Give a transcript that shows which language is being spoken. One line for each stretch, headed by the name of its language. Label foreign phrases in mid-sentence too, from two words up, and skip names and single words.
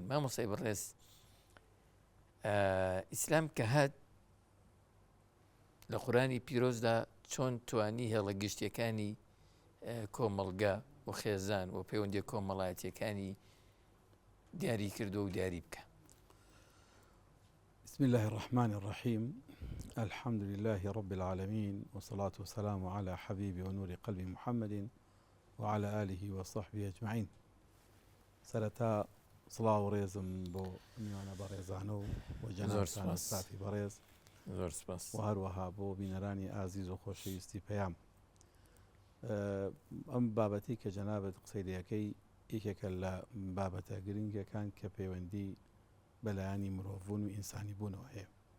Central Kurdish: مامۆسای بەڕێز ئیسلام کە هات لە قورآنی پیرۆزدا چۆن توانی هێڵە گشتیەکانی کۆمەڵگا و خێزان و پەیوەندی کۆمەڵایەتیەکانی دیاری کردو و دیاری بکە.
Arabic: بسم الله الرحمن الرحيم الحمد لله رب العالمين والصلاة والسلام على حبيب ونور قلب محمد وعلى آله وصحبه أجمعين.
Central Kurdish: سرتا صلاة وريزم بو میوانە بەڕێزانە و جەنابتان سافی بەڕێز و هەروەها بۆ بینەرانی ئازیز و خۆشەویستی پەیام. ئەم بابەتی کە جەنابەت قسەی لەکەی یەکێکە لە بابەتە گرنگەکان کە پەیوەندی بەلایانی مرۆڤبوون و ئینسانی بوونەوە هەیە.